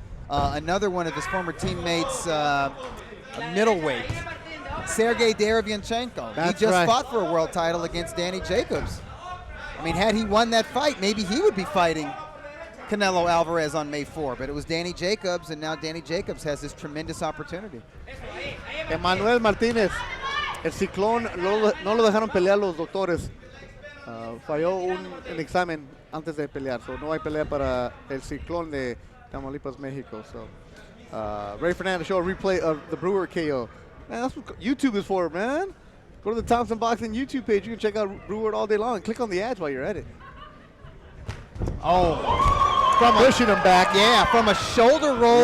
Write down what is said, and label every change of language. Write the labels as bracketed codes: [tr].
[en] Another one of his former teammates, middleweight, Sergey Derevyanchenko. He just fought for a world title against Danny Jacobs. I mean, had he won that fight, maybe he would be fighting Canelo Alvarez on May 4, but it was Danny Jacobs, and now Danny Jacobs has this tremendous opportunity. [es] Emmanuel Martinez, el Ciclón no lo dejaron pelear los doctores. Falló un examen antes de pelear, so no hay pelea para el Ciclón de Tamaulipas, Mexico. [en] So, Ray Fernandez show a replay of the Brewer KO. Man, that's what YouTube is for, man. Go to the Thompson Boxing YouTube page. You can check out Brewer all day long. Click on the ads while you're at it. Oh, pushing him back. Yeah, from a shoulder roll